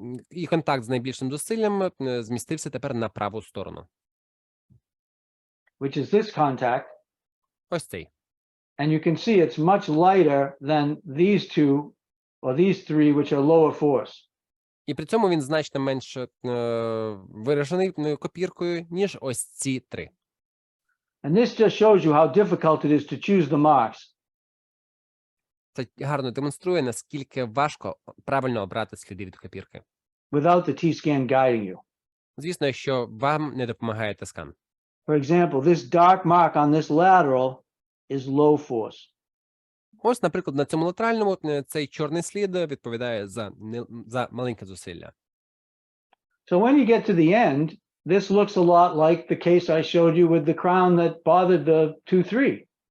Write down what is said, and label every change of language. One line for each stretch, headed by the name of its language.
Ukrainian: І контакт з найбільшим зусиллям змістився тепер на праву сторону.
English: Which is this contact.
Ukrainian: Ось цей.
English: And you can see it's much lighter than these two or these three, which are lower force.
Ukrainian: І при цьому він значно менш виражений копіркою, ніж ось ці три.
English: And this just shows you how difficult it is to choose the marks.
Ukrainian: Це гарно демонструє, наскільки важко правильно обрати сліди від копірки.
English: Without the T-scan guiding you.
Ukrainian: Звісно, якщо вам не допомагає тискан.
English: For example, this dark mark on this lateral is low force.
Ukrainian: Ось, наприклад, на цьому латеральному цей чорний слід відповідає за маленьке зусилля.
English: So when you get to the end, this looks a lot like the case I showed you with the crown that bothered the 2-3.